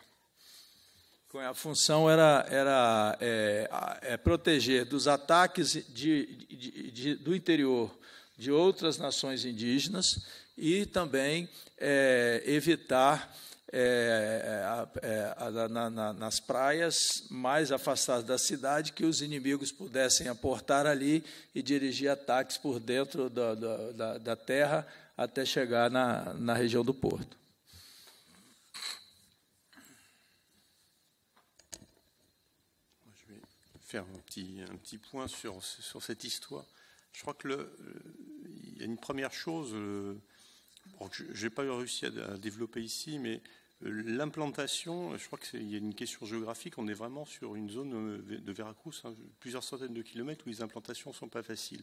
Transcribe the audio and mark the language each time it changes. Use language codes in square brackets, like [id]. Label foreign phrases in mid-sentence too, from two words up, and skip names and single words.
[pt] A função era proteger dos ataques do interior de outras nações indígenas e também evitar nas praias mais afastadas da cidade que os inimigos pudessem aportar ali e dirigir ataques por dentro da terra até chegar na região do porto. [fr] Je vais faire un petit point sur cette histoire. Je crois que il y a une première chose que je n'ai pas réussi à développer ici, mais l'implantation, je crois qu'il y a une question géographique, on est vraiment sur une zone de Veracruz, plusieurs centaines de kilomètres où les implantations ne sont pas faciles.